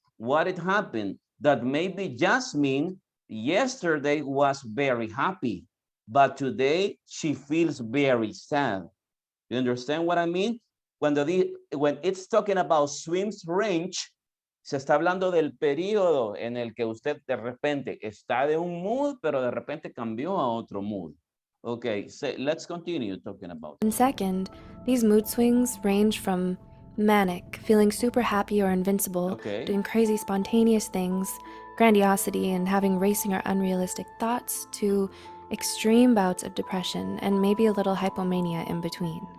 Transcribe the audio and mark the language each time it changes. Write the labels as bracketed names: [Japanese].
[English] What had happened that maybe Jasmine yesterday was very happy, but today she feels very sad. You understand what I mean? When it's talking about swings range, [Spanish] se está hablando del periodo en el que usted de repente está de un mood, pero de repente cambió a otro mood. [English] Okay, so let's continue talking about it. And second, these mood swings range from manic, feeling super happy or invincible, doing crazy spontaneous things, grandiosity, and having racing or unrealistic thoughts, to extreme bouts of depression and maybe a little hypomania in between.